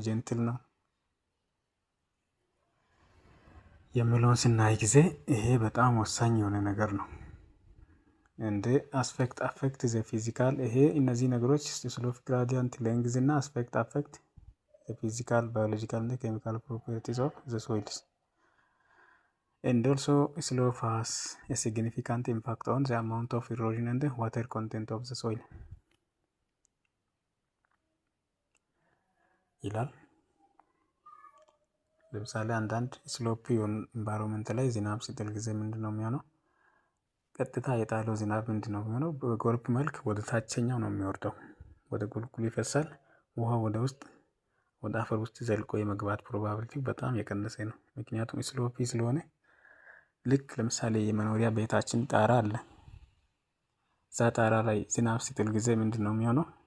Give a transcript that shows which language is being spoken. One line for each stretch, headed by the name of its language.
Amharic: ጀንትል ነው የሚለውን ስናይ ጊዜ ይሄ በጣም ወሳኝ የሆነ ነገር ነው። እንደ አፌክት ዘ ፊዚካል ይሄ እነዚህ ነገሮች ስሎፕ ግራዲያንት፣ ሌንግዝ እና
English: አፌክት ዘ ፊዚካል፣ ባዮሎጂካል እና ኬሚካል ፕሮፐርቲስ ኦፍ ዘ ሶይልስ. And also slope has a significant impact on the amount of erosion and the water content of the soil
Amharic: ይላል። ለምሳሌ አንዳንድ ስሎፕ ኢንቫይሮንመንት ላይ ዝናብ ሲጥል ጊዜ ምንድን ነው የሚሆነው? ቀጥታ የጣለው ዝናብ ምንድን ነው የሚሆነው? በጎርፍ መልክ ወደ ታችኛው ነው የሚወርደው፣ ወደ ቁልቁል ይፈሳል። ውሃ ወደ ውስጥ ወደ አፈር ውስጥ ዘልቆ የመግባት ፕሮባቢሊቲ በጣም የቀነሰ ነው። ምክንያቱም ስሎፒ ስለሆነ ልክ ለምሳሌ የመኖሪያ ቤታችን ጣራ አለ። እዛ ጣራ ላይ ዝናብ ሲጥል ጊዜ ምንድን ነው የሚሆነው?